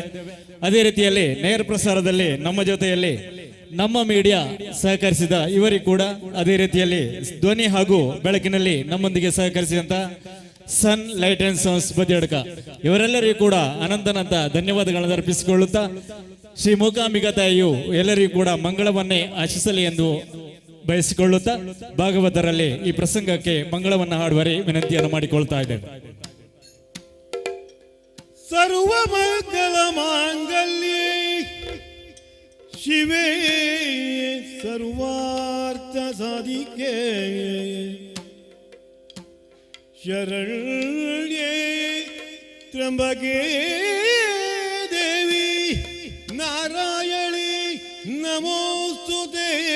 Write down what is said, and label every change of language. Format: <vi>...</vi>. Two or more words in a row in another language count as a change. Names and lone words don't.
<kn>ಅದೇ ರೀತಿಯಲ್ಲಿ ನೇರ ಪ್ರಸಾರದಲ್ಲಿ ನಮ್ಮ ಜೊತೆಯಲ್ಲಿ ನಮ್ಮ ಮೀಡಿಯಾ ಸಹಕರಿಸಿದ ಇವರಿಗೂ ಕೂಡ, ಅದೇ ರೀತಿಯಲ್ಲಿ ಧ್ವನಿ ಹಾಗೂ ಬೆಳಕಿನಲ್ಲಿ ನಮ್ಮೊಂದಿಗೆ ಸಹಕರಿಸಿದಂತ ಸನ್ ಲೈಟ್ ಅಂಡ್ ಸೌಂಡ್ಸ್ ಬದಿಯಡ್ಕ ಇವರೆಲ್ಲರಿಗೂ ಕೂಡ ಅನಂತನಂತ ಧನ್ಯವಾದಗಳನ್ನು ಅರ್ಪಿಸಿಕೊಳ್ಳುತ್ತಾ ಶ್ರೀ ಮೂಕಾಂಬಿಕಾ ತಾಯಿಯು ಎಲ್ಲರಿಗೂ ಕೂಡ ಮಂಗಳವನ್ನೇ ಆಶಿಸಲಿ ಎಂದು ಬಯಸಿಕೊಳ್ಳುತ್ತಾ ಭಾಗವತರಲ್ಲಿ ಈ ಪ್ರಸಂಗಕ್ಕೆ ಮಂಗಳವನ್ನ ಹಾಡುವರೆ ವಿನಂತಿಯನ್ನು ಮಾಡಿಕೊಳ್ತಾ ಇದ್ದೇವೆ.</kn> <sa>ಸರ್ವ ಮಂಗಲ ಮಾಂಗಲ್ಯೇ ಶಿವೇ ಸರ್ವಾರ್ಥ ಸಾಧಿಕೆ ಶರಣ್ಯೇ ತ್ರ್ಯಂಬಕೆ ದೇವಿ ನಾರಾಯಣಿ ನಮೋಸ್ತುತೇ</sa>